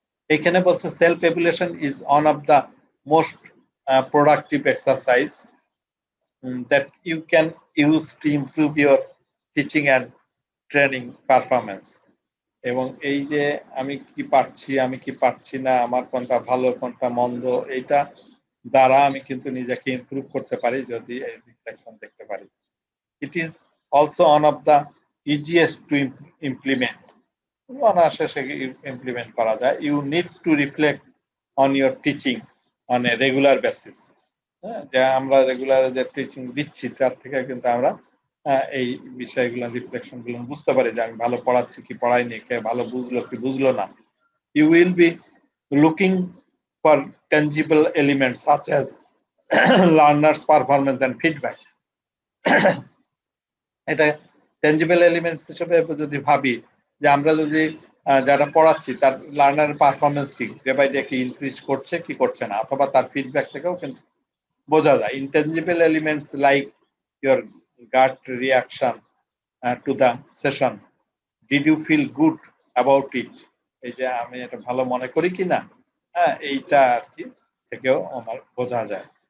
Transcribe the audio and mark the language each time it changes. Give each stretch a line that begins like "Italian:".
Bangla: এখানে বলছে
English: Self evaluation is one of the most productive exercise that you can use to improve your teaching and training performance.
Bangla: এবং এই যে আমি কি পারছি না, আমার কোনটা ভালো কোনটা মন্দ, এইটা দ্বারা আমি কিন্তু নিজেকে ইমপ্রুভ করতে পারি যদি এই রিফ্লেকশন দেখতে পারি।
English: It is also one of the easiest to implement.
Bangla: অনায়াসে implement করা যায়.
English: You need to reflect on your teaching on a regular basis.
Bangla: যে আমরা রেগুলার যে টিচিং দিচ্ছি তার থেকে কিন্তু আমরা এই বিষয়গুলো রিফ্লেকশন গুলো বুঝতে পারি যে আমি ভালো পড়াচ্ছি কি পড়াইনি, কে ভালো বুঝলো কি বুঝলো না।
English: You will be looking for tangible elements such as learners performance and feedback.
Bangla: এটা tangible elements হিসেবে যদি ভাবি যে আমরা যদি যারা পড়াচ্ছি তার লার্নার পারফরমেন্স কি ডে বাই ডে কি ইনক্রিজ করছে কি করছে না, অথবা তার ফিডব্যাক থেকেও কিন্তু বোঝা যায়।
English: intangible elements like your gut reaction to the session, did you feel good about it,
Bangla: এই যে আমি এটা ভালো মনে করি কিনা, হ্যাঁ এইটা আর কি থেকেও আমার বোঝা যায়।